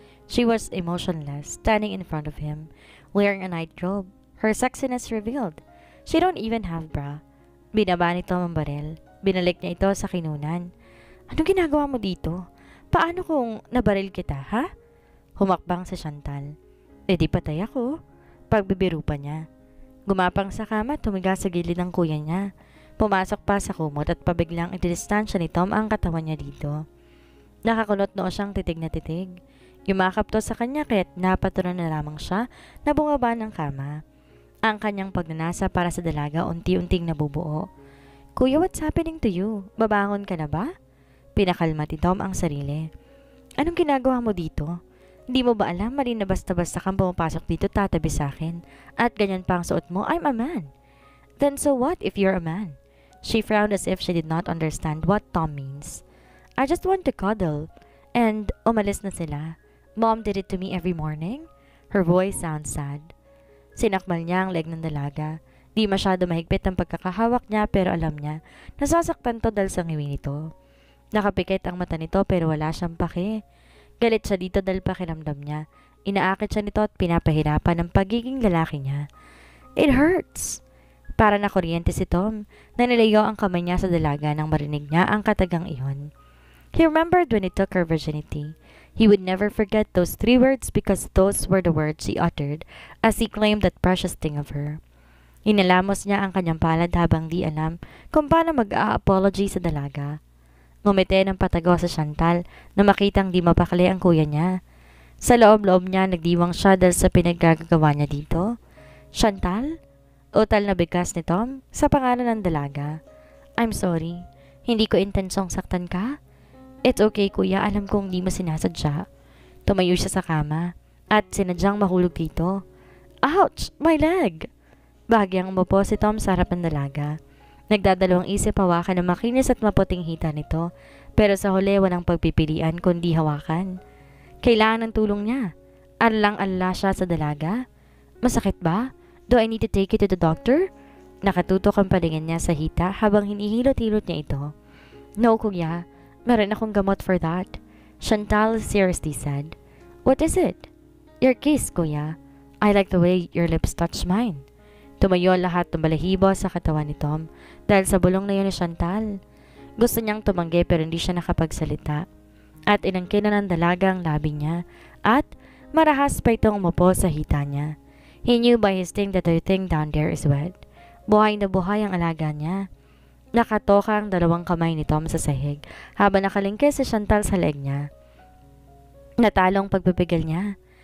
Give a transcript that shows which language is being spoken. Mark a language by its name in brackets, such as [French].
[English] She was emotionless, standing in front of him, wearing a nightrobe. Her sexiness revealed. She don't even have bra. [Filipino] Binaba ni Tom ang baril. Binalik niya ito sa kinunan. Anong ginagawa mo dito? Paano kung nabaril kita, ha? Humakbang si Chantal. Di patay ako. Pagbibiro pa niya. Gumapang sa kama at tumiga sa gilid ng kuya niya. Pumasok pa sa kumot at pabiglang ididistansya ni Tom ang katawan niya dito. Nakakulot noo siyang titig na titig. Yumakap to sa kanya kaya't napatunan na lamang siya na bumaba ng kama. Ang kanyang pagnanasa para sa dalaga unti-unting nabubuo. [English] Kuya, what's happening to you? [Filipino] Babangon ka na ba? Pinakalma ni Tom ang sarili. Anong ginagawa mo dito? Hindi mo ba alam mali na basta-basta kang pumapasok dito tatabi sa akin? At ganyan pa ang suot mo? [English] I'm a man. Then so what if you're a man? She frowned as if she did not understand what Tom means. I just want to cuddle. And [Filipino] umalis na sila. [English] Mom did it to me every morning. Her voice sounds sad. [Filipino] Sinakmal niya ang leg ng dalaga. Di masyado mahigpit ang pagkakahawak niya pero alam niya, nasasaktan to dahil sa ngiwi nito. Nakapikit ang mata nito pero wala siyang pake. Galit siya dito dahil pakiramdam niya. Inaakit siya nito at pinapahirapan ang pagiging lalaki niya. [English] It hurts! [Filipino] Para na kuryente si Tom, na nilayo ang kamay niya sa dalaga nang marinig niya ang katagang iyon. [English] He remembered when he took her virginity. He would never forget those 3 words because those were the words he uttered as he claimed that precious thing of her. [Filipino] Inalamos niya ang kanyang palad habang di alam kung paano mag-a-apology sa dalaga. Ngumiti ng patago sa Chantal na makitang di mapakali ang kuya niya. Sa loob-loob niya nagdiwang siya dahil sa pinaggagawa niya dito. Chantal? Utal na bigkas ni Tom sa pangalan ng dalaga. [English] I'm sorry. [Filipino] Hindi ko intensyong saktan ka. [English] It's okay [Filipino] kuya, alam kong di mo sinasadya. Tumayo siya sa kama at sinadyang mahulog dito. [English] Ouch! My leg! [Filipino] Bahagyang umupo si Tom sa harap ng dalaga. Nagdadalawang isip hawakan ng makinis at maputing hita nito, pero sa huli walang pagpipilian kundi hawakan. Kailangan ng tulong niya. Alang-alala siya sa dalaga. Masakit ba? [English] Do I need to take you to the doctor? [Filipino] Nakatutok ang paningin niya sa hita habang hinihilot-hilot niya ito. No, kuya. Meron akong gamot [English] for that. Chantal seriously said. What is it? Your kiss, kuya. I like the way your lips touch mine. [Filipino] Tumayo lahat ng balahibo sa katawan ni Tom dahil sa bulong na yun ni Chantal. Gusto niyang tumanggi pero hindi siya nakapagsalita. At inangkin na ng dalaga ang labi niya at marahas pa itong umupo sa hita niya. [English] He knew by his thing that the thing down there is wet. [Filipino] Buhay na buhay ang alaga niya. Nakatoka ang dalawang kamay ni Tom sa sahig habang nakalingkis si Chantal sa leg niya. Natalong pagpipigil niya.